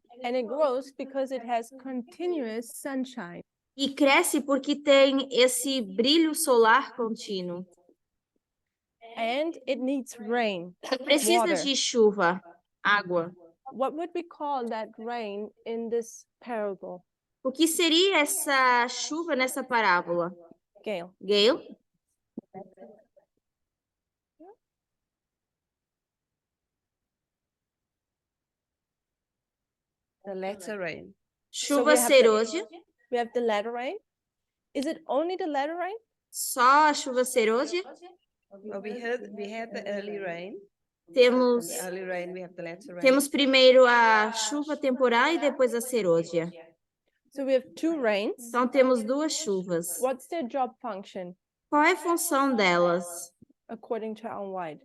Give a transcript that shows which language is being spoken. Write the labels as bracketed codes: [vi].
[en] And it grows because it has continuous sunshine. [pt] E cresce porque tem esse brilho solar contínuo. [en] And it needs rain. [pt] Precisa [en] water. [pt] de chuva, água. [en] What would we call that rain in this parable? [pt] O que seria essa chuva nessa parábola? [en] Gail. Gale? The latter rain. [pt] Chuva serôdia. [en] We have the latter rain. Is it only the latter rain? [pt] Só a chuva serôdia. [en] Well, we had the early rain. [pt] Temos, [en] The early rain, we have the latter rain. [pt] temos primeiro a chuva temporal e depois a serôdia. [en] So we have two rains. [pt] Então temos duas chuvas. [en] What's their job function [pt] Qual é a função delas? [en] according to Ellen White?